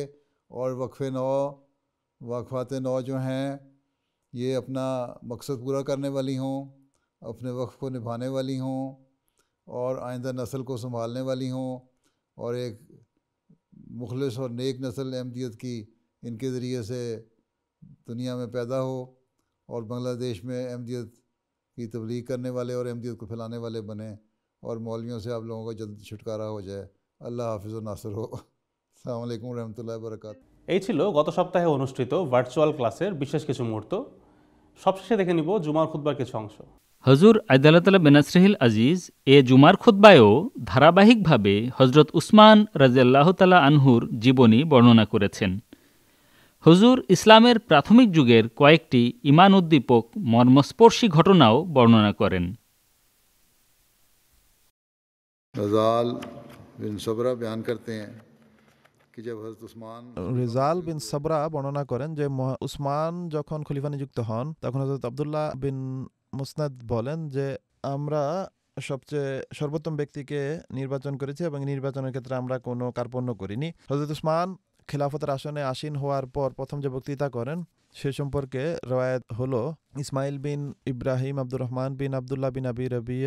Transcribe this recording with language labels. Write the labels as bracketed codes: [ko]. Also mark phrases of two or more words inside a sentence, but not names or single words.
[ur] اور وقفات نو جو ہیں یہ اپنا مقصد پورا کرنے والی ہوں, اپنے وقف کو نبھانے والی ہوں, اور آئندہ نسل کو سنبھالنے والی ہوں, اور ایک مخلص اور نیک نسل احمدیت کی ان کے ذریعے سے دنیا میں پیدا ہو, اور بنگلہ دیش میں احمدیت کی تبلیغ کرنے والے اور احمدیت کو پھیلانے والے بنیں, اور مولویوں سے آپ لوگوں کا جلد چھٹکارا ہو جائے. اللہ حافظ و ناصر ہو. [ar] السلام عليكم رحمة الله بركاته. [bn] এই ছিল গত সপ্তাহে অনুষ্ঠিত ভার্চুয়াল ক্লাসের বিশেষ কিছু মুহূর্ত. সবশেষে দেখে নিব জুমার খুতবার কিছু অংশ. হজুর [ar] أيده الله بنصره العزيز [bn] এ জুমার খুতবায়ও ধারাবাহিকভাবে হজরত উসমান [ar] رضي الله تعالى عنه [bn] জীবনী বর্ণনা করেছেন. হুজুর ইসলামের প্রাথমিক যুগের কয়েকটি ঈমান উদ্দীপক মর্মস্পর্শী ঘটনাও বর্ণনা করেন. [ur] رزال بن صبرہ بیان کرتے ہیں کہ جب حضرت عثمان [bn] রেজাল বিন সাবরা বর্ণনা করেন যে উসমান যখন খলিফা নিযুক্ত হন তখন হযরত আব্দুল্লাহ বিন মুসনাদ বলেন যে আমরা সবচেয়ে সর্বোত্তম ব্যক্তিকে নির্বাচন করেছি এবং নির্বাচনের ক্ষেত্রে আমরা কোনো কার্পণ্য করিনি. হযরত উসমান খিলাফতের আসনে আসীন হওয়ার পর প্রথম যে বক্তৃতা করেন সে সম্পর্কে রওয়ায়াত হলো ইসমাইল বিন ইব্রাহিম আব্দুর রহমান বিন আবদুল্লাহ বিন আবি রবিয়া